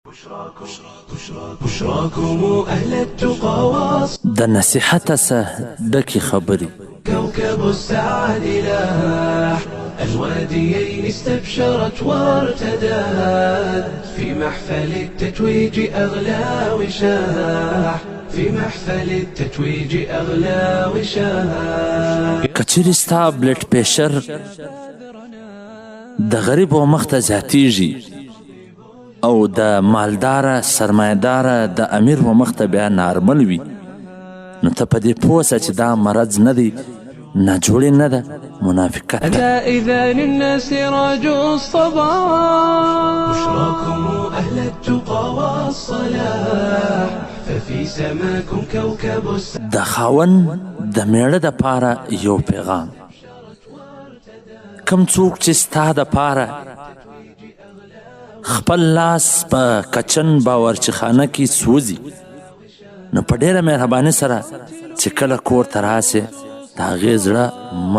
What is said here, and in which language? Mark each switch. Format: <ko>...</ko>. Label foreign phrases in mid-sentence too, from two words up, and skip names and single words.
<ar>بشراكم أهل التقى</ar> <ps>د نصیحت څخه ډکې خبرې</ps> <ar>كوكب السعادة لاح الواديين استبشرت وارتدت في محفل التتويج أغلى وشاح في محفل التتويج أغلى وشاح</ar> <ps>کچېرې ستا بلډ پریشر د غریبو مخ ته زیاتېږي او د مالداره سرمایه‌داره د امیر و مخ ته بیا نارمل وي نو ته په دې پوه سه چې دا مرض نه دی ناجوړي نه ده منافقت ده.</ps> <ar>ألا إذا للناس سراج الصباح بشراكم أهل التقى والصلاح ففي سماكم كوكب</ar> <ps>د خاوند د میړه د پاره یو پیغام کم څوک چې ستا د پاره خپل لاس په کچن باورچخانه کې سوځي نو په ډېره مهرباني سره چې کله کور ته راسې د هغې زړه مه</ps>